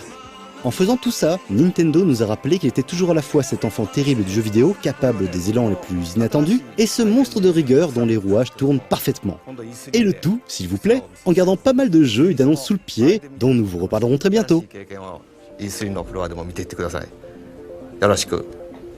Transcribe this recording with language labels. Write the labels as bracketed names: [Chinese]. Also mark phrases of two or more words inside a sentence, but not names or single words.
[French] En faisant tout ça, Nintendo nous a rappelé qu'il était toujours à la fois cet enfant terrible du jeu vidéo, capable des élans les plus inattendus, et ce monstre de rigueur dont les rouages tournent parfaitement. Et le tout, s'il vous plaît, en gardant pas mal de jeux et d'annonces sous le pied, dont nous vous reparlerons très bientôt. [Japanese] いいスリのフロアでも見ていってください。よろしく。